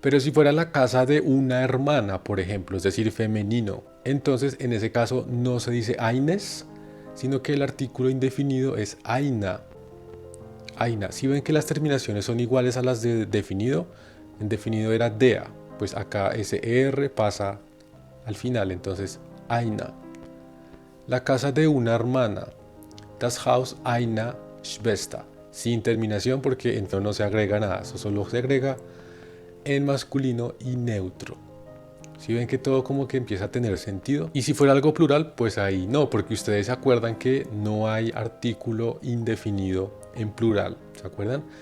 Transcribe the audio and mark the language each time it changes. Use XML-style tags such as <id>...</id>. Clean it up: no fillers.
<es>Pero si fuera la casa de una hermana, por ejemplo, es decir, femenino, entonces en ese caso no se dice eines, sino que el artículo indefinido es eina. Eina. Si ven que las terminaciones son iguales a las de definido, en definido era dea, pues acá ese er pasa al final, entonces eina. La casa de una hermana.</es> <de>Das Haus einer Schwester.</de> <es>Sin terminación porque en no se agrega nada. Eso solo se agrega en masculino y neutro. Si ven que todo como que empieza a tener sentido. Y si fuera algo plural, pues ahí no, porque ustedes se acuerdan que no hay artículo indefinido en plural. ¿Se acuerdan?</es>